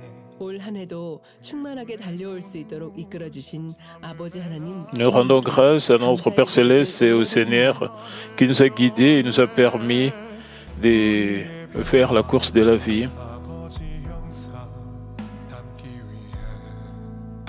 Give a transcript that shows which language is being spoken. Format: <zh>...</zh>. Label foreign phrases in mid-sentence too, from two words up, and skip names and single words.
<ko>올 한 해도 충만하게 달려올 수 있도록 이끌어 주신 아버지 하나님.</ko> <fr>Nous rendons grâce à notre Père céleste et au Seigneur qui nous a guidés et nous a permis de faire la course de la vie.</fr>